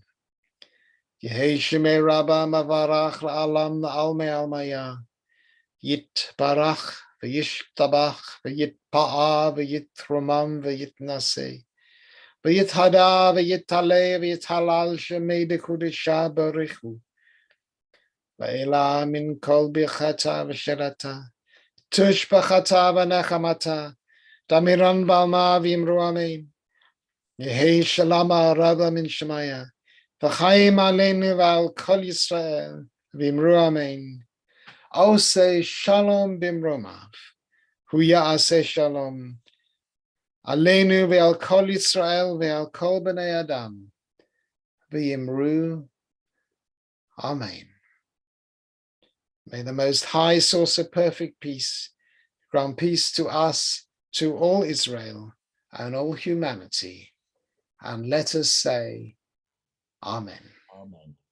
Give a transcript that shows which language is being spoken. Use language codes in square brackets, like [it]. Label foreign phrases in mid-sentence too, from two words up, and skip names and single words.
[arc] יהא שמיה רבא מברך לעלם ולעלמי עלמיא יתברך וישתבח ויתפאר ויתרומם ויתנשא ויתהדר ויתעלה ויתהלל שמיה דקודשא בריך הוא לעלא מן כל ברכתא ושירתא תשבחתא ונחמתא דאמירן בעלמא ואמרו אמן. יהא שלמא רבא מן שמיא [he] וחיים עלינו ועל כל ישראל [arc] v'imru amen. [he] עושה שלום במרומיו, הוא יעשה שלום, עלינו ועל כל ישראל ועל כל בני אדם, ואמרו, amen. [en] May the Most High, source of perfect peace, grant peace to us, to all Israel, and all humanity, and let us say, amen. Amen.